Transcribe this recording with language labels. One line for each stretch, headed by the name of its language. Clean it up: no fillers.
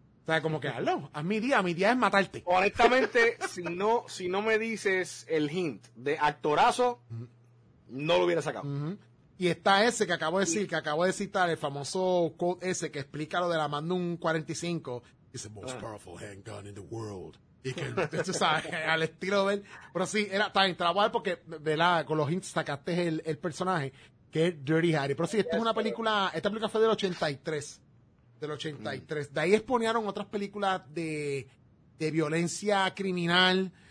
Spanish: O sea, como que, hazlo, haz mi día es matarte. Honestamente, si no me dices el hint de actorazo, no lo hubiera sacado. Y está ese que acabo de decir, que acabo de citar, el famoso quote ese que explica lo de la Magnum 45.
English: It's the most powerful handgun in the world.
Spanish: Y que, tú sabes, al estilo de él. Pero sí, era tan trabajo porque, ¿verdad? Con los hints sacaste el personaje, que es Dirty Harry. Pero sí, esta es una película, esta película fue del 83. De ahí exponieron otras películas de violencia criminal.